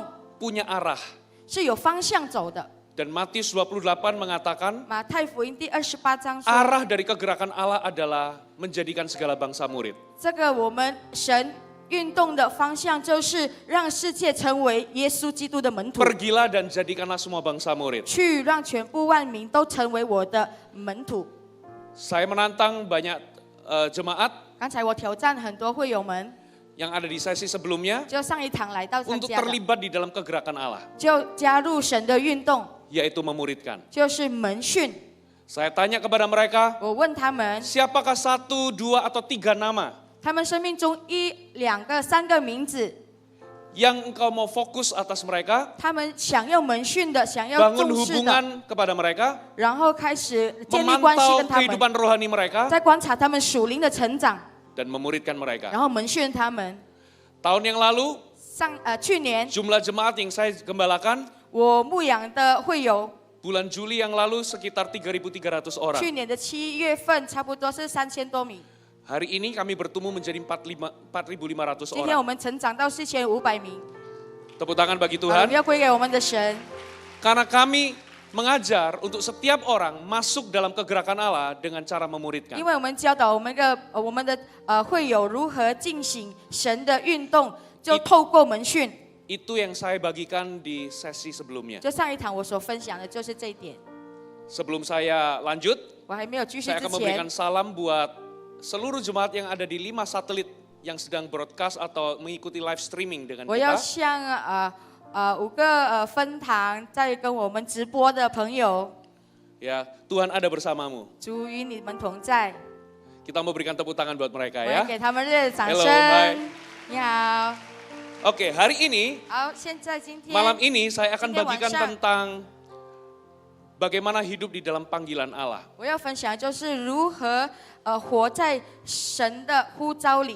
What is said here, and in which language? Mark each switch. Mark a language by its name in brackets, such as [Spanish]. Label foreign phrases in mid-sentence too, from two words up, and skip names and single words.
[Indonesian] punya arah. [Chinese] 是有方向走的。 [Indonesian] Dan Matius 28 mengatakan, [Chinese] 马太福音第28章说， [Indonesian] arah dari kegerakan Allah adalah menjadikan segala bangsa murid. [Chinese] 这个我们神运动的方向就是让世界成为耶稣基督的门徒， [Indonesian] Pergilah dan jadikanlah semua bangsa murid. [Chinese] 去让全部万民都成为我的门徒。 [Indonesian] Saya menantang banyak jemaat [Chinese] 刚才我挑战很多会友们， [Indonesian] yang ada di sesi sebelumnya [Chinese] 就上一堂来到参 [Indonesian] untuk [Chinese] 加的， [Indonesian] terlibat di dalam kegerakan Allah, [Chinese] 就加入神的运动， [Indonesian] yaitu memuridkan. [Chinese] 就是门训。 [Indonesian] Saya tanya kepada mereka, [Chinese] 我问他们， [Indonesian] siapakah 1, 2, atau 3 nama [Chinese] 他们生命中1、2个、3个名字， [Indonesian] yang engkau mau fokus atas mereka, [Chinese] 他们想要门训的，想要 [Indonesian] bangun [Chinese] 重视的， [Indonesian] hubungan kepada mereka, [Chinese] 然后开始建立关系 [Indonesian] memantau [Chinese] 跟他们， [Indonesian] kehidupan rohani mereka, [Chinese] 在观察他们属灵的成长， [Indonesian] dan memuridkan mereka. [Chinese] 然后门训他们。 [Indonesian] Tahun yang lalu, [Chinese] 去年 [Indonesian] jumlah jemaat yang saya gembalakan, [Chinese] 我牧养的会友， [Indonesian] bulan Juli yang lalu sekitar 3.300 orang. [Chinese] 去年的7月份差不多是3000多名， [Indonesian] Hari ini kami bertumbuh menjadi 4.500 [Chinese] 今天我 [Indonesian] orang. [Chinese] 们成长到4500名。 [Indonesian] Tepuk tangan bagi [Chinese] 好，我 [Indonesian] Tuhan. [Chinese] 们要归给我们的神， [Indonesian] Karena kami mengajar untuk setiap orang masuk dalam kegerakan Allah dengan cara memuridkan. [Chinese] 因为我们教导我们的会友如何进行神的运动，就透过门训。 [Indonesian] Itu yang saya bagikan di sesi sebelumnya. [Chinese] 就上一堂我所分享的就是这一点。 [Indonesian] Sebelum saya lanjut, [Chinese] 我还没有继续 [Indonesian] saya [Chinese] 之 [Indonesian] akan memberikan [Chinese] 前， [Indonesian] salam buat seluruh jemaat yang ada di 5 satelit yang sedang broadcast atau mengikuti [English] live streaming [Indonesian] dengan [Chinese] 我要 [Indonesian] kita. [Chinese] 向5个分堂在跟我们直播的朋友， [Indonesian] Ya, Tuhan ada bersamamu. [Chinese] 主与你们同在。 [Indonesian] Kita mau berikan tepuk tangan buat [Chinese] 我 [Indonesian] mereka [Chinese] 要 [Indonesian] ya. [Chinese] 给他们热烈的掌 [English] Hello, [Chinese] 声 [English] hi.。 [Chinese] 你好， [Indonesian] Oke, hari ini, [Chinese] 好，现在今天 [Indonesian] malam ini saya akan [Chinese] 今天晚 [Indonesian] bagikan [Chinese] 上 [Indonesian] tentang bagaimana hidup di dalam panggilan Allah. [Chinese] 我要分享就是如何活在神的呼召里。